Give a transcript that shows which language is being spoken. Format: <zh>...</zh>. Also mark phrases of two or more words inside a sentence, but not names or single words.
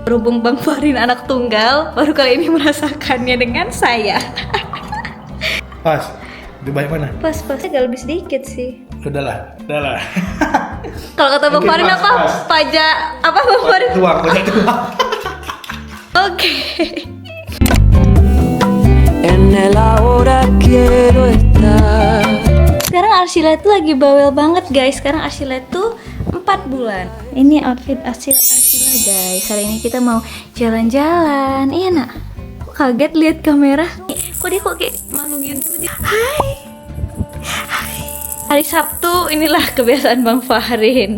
<id>Berhubung Bang Farin anak tunggal, baru kali ini merasakannya dengan saya. Pas, lebih banyak mana? Pas-pasnya gak lebih sedikit sih. Udahlah. Kalau kata Bang Mungkin Farin pas, apa? pas. Pajak apa Bang Farin? Tuang. Oke.</id> <es>En el ahora quiero estar.</es> <id>Sekarang Arshila tuh lagi bawel banget guys. Sekarang Arshila tuh 4 bulan. Ini outfit Arshila guys. Hari ini kita mau jalan-jalan. Iya nak? Kok kaget lihat kamera? Kok dia kayak malu gitu? Hai. Hari Sabtu inilah kebiasaan Bang Farin.</id>